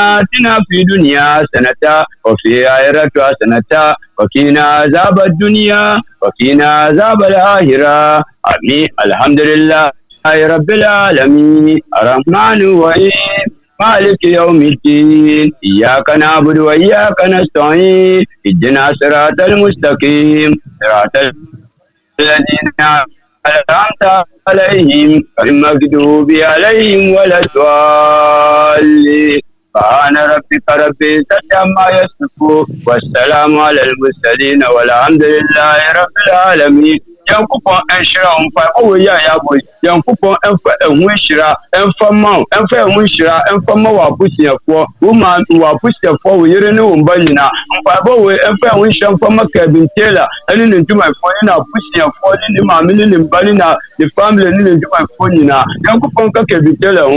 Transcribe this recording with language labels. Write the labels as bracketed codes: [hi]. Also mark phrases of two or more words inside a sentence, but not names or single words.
[ar] آتنا في الدنيا حسنة وفي آخرة حسنة وقنا عذاب الدنيا وقنا عذاب الآخرة آمين الحمد لله رب العالمين الرحمن الرحيم مالك يوم الدين إياك نعبد وإياك نستعين اهدنا الصراط المستقيم صراط الذين أنعمت عليهم غير المغضوب عليهم ولا الضالين سبحان ربك رب العزة عما يصفون والسلام على المرسلين والحمد لله رب العالمين [ak] yankopɔn ɛnhyira wo mfa ɔwɔ yi a yɛabɔ yankopɔn ɛmfa ɛho nhyira ɛmfa ma wo ɛmfa ɛho nhyira ɛmfa ma wɔ abusuafoɔ wo ma wɔ abusuafoɔ wo yere ne wo mba nyinaa mpaebɔ wei ɛmfa ɛho nhyira mfa ma kabintela ɛne ne ntwumayɛfoɔ ne n'abusuafoɔ ne ne maame ne ne mba ne ne family ne ne ntwumayɛfoɔ nyinaa yankopɔn ka kabintela ho